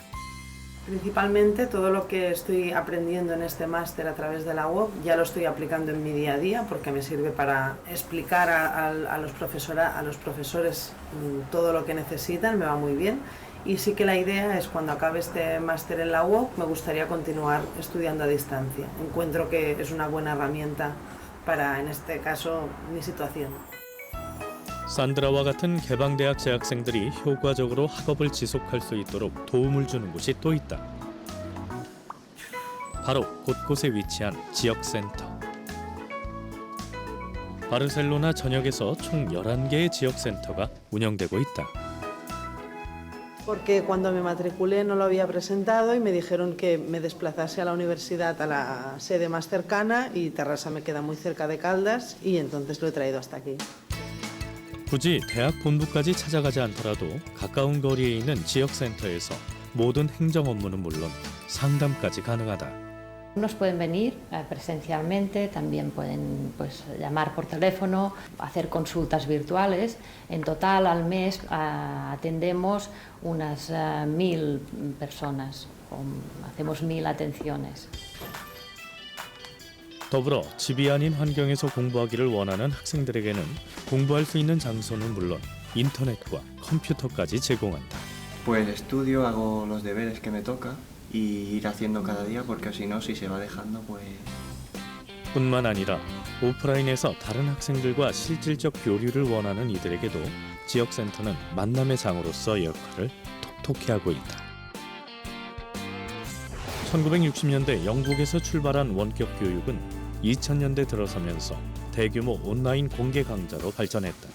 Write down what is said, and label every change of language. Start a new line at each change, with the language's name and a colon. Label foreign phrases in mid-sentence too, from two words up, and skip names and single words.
Spanish: Principalmente todo lo que estoy aprendiendo en este máster a través de la web ya lo estoy aplicando en mi día a día porque me sirve para explicar a los profesores todo lo que necesitan, me va muy bien. Y sí que la idea es cuando acabe este máster en la web me gustaría continuar estudiando a distancia. Encuentro que es una buena herramienta para, en este caso, mi situación.
Korean: 산드라와 같은 개방대학 재학생들이 효과적으로 학업을 지속할 수 있도록 도움을 주는 곳이 또 있다. 바로 곳곳에 위치한 지역센터. 바르셀로나 전역에서 총 11개의 지역센터가 운영되고 있다.
Spanish: Porque cuando me matriculé no lo había presentado y me dijeron que me desplazase a la universidad a la sede más cercana y Terrassa me queda muy cerca de Caldas y entonces lo he traído hasta aquí.
Korean: 굳이 대학 본부까지 찾아가지 않더라도 가까운 거리에 있는 지역센터에서 모든 행정 업무는 물론 상담까지 가능하다.
Spanish: Unos pueden venir presencialmente, también pueden llamar por teléfono, hacer consultas virtuales. En total al mes atendemos unas 1000 personas, hacemos 1000 atenciones.
Korean: 더불어 집이 아닌 환경에서 공부하기를 원하는 학생들에게는 공부할 수 있는 장소는 물론 인터넷과 컴퓨터까지 제공한다.
Spanish: Pues estudio, hago los deberes que me toca y ir haciendo cada día porque si no, si se va dejando, pues...
Korean: 뿐만 아니라 오프라인에서 다른 학생들과 실질적 교류를 원하는 이들에게도 지역센터는 만남의 장으로서 역할을 톡톡히 하고 있다. 1960년대 영국에서 출발한 원격 교육은 2000년대 들어서면서 대규모 온라인 공개 강좌로 발전했다.